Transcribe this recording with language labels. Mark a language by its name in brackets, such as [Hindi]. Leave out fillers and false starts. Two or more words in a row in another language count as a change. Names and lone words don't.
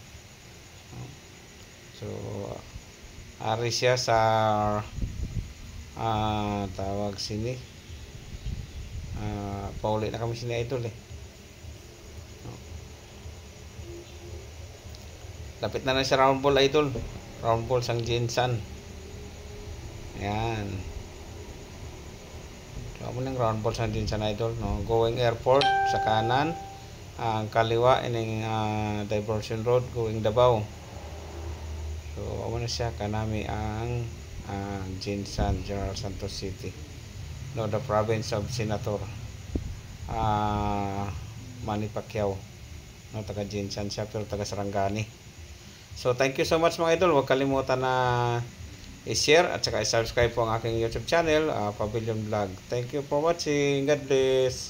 [Hiligaynon] So ari siya sa tawag sini pauli na kami sini idol lapit na sa [English] round ball [Hiligaynon] idol, [English] round ball [Hiligaynon] sang Jinsan. Ayan, so amo ng [English] round ball [Hiligaynon] sang Jinsan idol, no, [English] going airport [Hiligaynon] sa kanan, ang kaliwa ining [English] diversion road going [Hiligaynon] Davao. So amo na siya kanami ang Jinsan, General Santos City, no, [English] the province of [Hiligaynon] Senator Manny Pacquiao, no, taga Jinsan siya pero taga Sarangani. [Filipino] So [English] thank you so much [Filipino] mga idol, huwag kalimutan na i-share at saka i-subscribe po ang aking YouTube channel, Pavilion Vlog. [English] Thank you for watching. God bless.